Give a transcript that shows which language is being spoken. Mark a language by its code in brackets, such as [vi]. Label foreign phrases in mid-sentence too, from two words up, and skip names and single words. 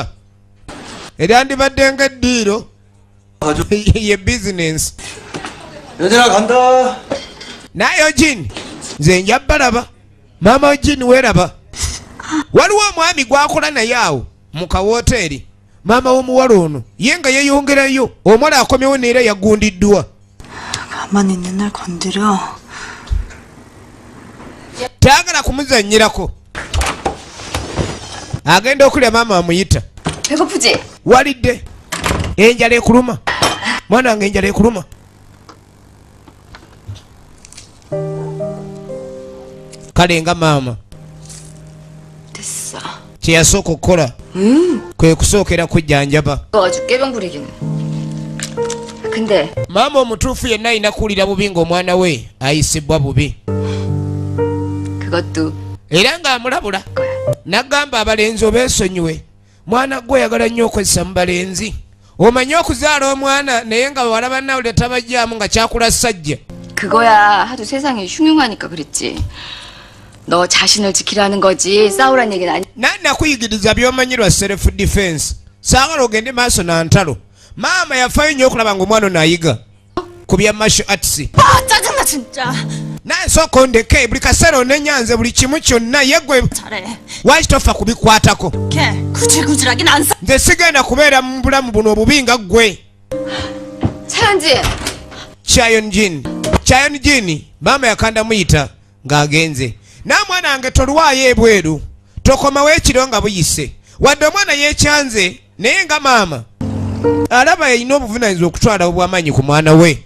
[lg] Eryandibadde ng'eddiiro ye bizinensi. Naye Jini nze nja balaba. Maama Jini weeraba. Waliwo omwami gwakola naye awo mu kawoteri. Maama w'omuwala ono ye nga yeeyongerayo omwala akomyewo neera yagundiddwa. [ko] 가만히 있는 날 건드려. [lg] Taagala kumuzannyirako. Agenda okulya maama amuyita. [ko] 배고프지? [lg] Walidde. Enjala ekuluma. Mwana wange enjala ekuluma. Kale nga maama. [ko] 됐어. [lg] Kye yasooka okukola. kwe kusookera kujjanjaba. [ko] 깨병 부리기는. 근데 [lg] maama omutuufu yenna alina kuwulira bubi ng'omwana we ayisibwa bubi. [ko] 그것도 [lg] era ng'amulabula. N'agamba abalenzi obeesonyiwe. Mwana gwe oyagala nnyo okozesa mu balenzi. Omanyi okuzaala omwana naye nga bawala bannawulira tabajjaamu nga kyakula ssajja. [ko] 그거야 하도 세상이 흉흉하니까 그랬지. 너 자신을 지키라는 거지 싸우란 얘기는 아니. [lg] Nakuyigiriza by'omanyirwa [en] self defense. [lg] Saagala ogende maaso na ntalo. Maama yafaayo nnyo okulaba ng'omwana ono ayiga ku bya [en] martial arts. [ko] 짜증나 진짜. [lg] Naye sooka ondeke buli kaseera onenyanze buli kimu kyonna ye gwe [ko] 잘해. [lg] lwaki tofa kubikwatako. [ko] 걔 구질구질하긴 안 사. [lg] Nze sigenda kubeera mu bulamu buno obubi nga ggwe. [ko] 차현지. [lg] Chayonjin maama yakanda muyita ng'agenze. N'amwana wange tolwayo ebweru. Tokomawo ekiro nga buyise. Wadde omwana yeekyanze naye nga maama alaba yalina obuvunaanyizibwa okutwala obw'amaanyi ku mwana we.